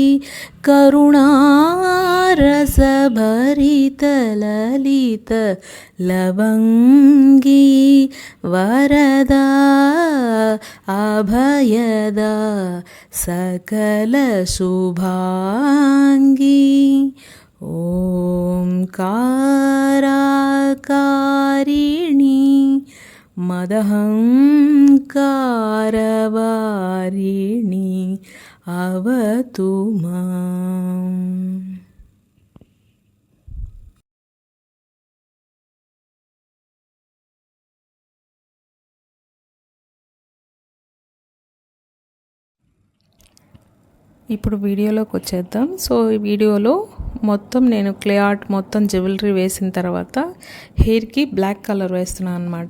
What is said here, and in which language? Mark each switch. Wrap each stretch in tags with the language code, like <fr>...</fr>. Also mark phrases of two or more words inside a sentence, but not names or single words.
<sa>करुणारसभरित ललित लवंगी वरदा अभयदा सकल शुभांगी. ओंकाराकारिणी मदहंकारवारिणी अवतु माम्.</sa> <te>ఇప్పుడు వీడియోలోకి వచ్చేద్దాం. సో ఈ వీడియోలో మొత్తం నేను</te> <en>clay art</en> <te>మొత్తం జ్యువెలరీ వేసిన తర్వాత హెయిర్కి</te> <en>black color</en> <te>వేస్తున్నాను అనమాట.</te>